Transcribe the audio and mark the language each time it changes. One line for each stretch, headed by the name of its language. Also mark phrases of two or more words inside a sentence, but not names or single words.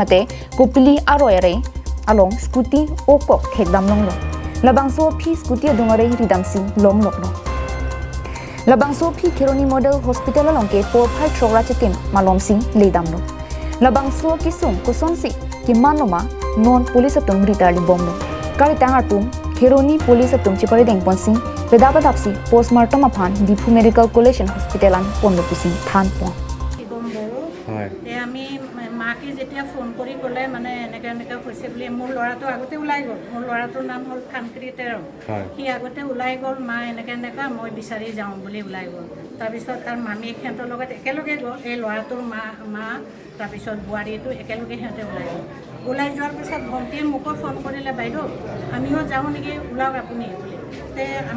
Karbi: mate kupili aroyare along scooty okok thekdam long lo labang so phi scooty adunga rei ridamsi long lok lo labang so phi Kheroni model hospital along ke 4-5 chogra chetim malom sing leidam lo labang so kisung kusonsi ki manoma non police atung ritali bom lo karitang arpum Kheroni police atung chipari deng ponsi pedapatapsi postmortem aphan diphu medical college hospital an ponlo pusi than pon
Assamese: আমি মাকে যেতিয়া ফোন কৰি ক'লে মানে এনেকৈ হৈছে বুলি মোৰ ল'ৰাটো আগতে ওলাই গ'ল মোৰ ল'ৰাটোৰ নাম হ'ল ফানক্ৰী তেৰ সি আগতে ওলাই গ'ল মা এনেকৈ মই বিচাৰি যাওঁ বুলি ওলাই গ'ল তাৰপিছত তাৰ মামীক সিহঁতৰ লগত একেলগে গ'ল এই ল'ৰাটোৰ মা তাৰপিছত বোৱাৰীটো একেলগে সিহঁতে ওলাই যোৱাৰ পিছত ভণ্টিয়ে মোকো ফোন কৰিলে বাইদেউ আমিও যাওঁ নেকি ওলাওক আপুনি বুলি তে আমি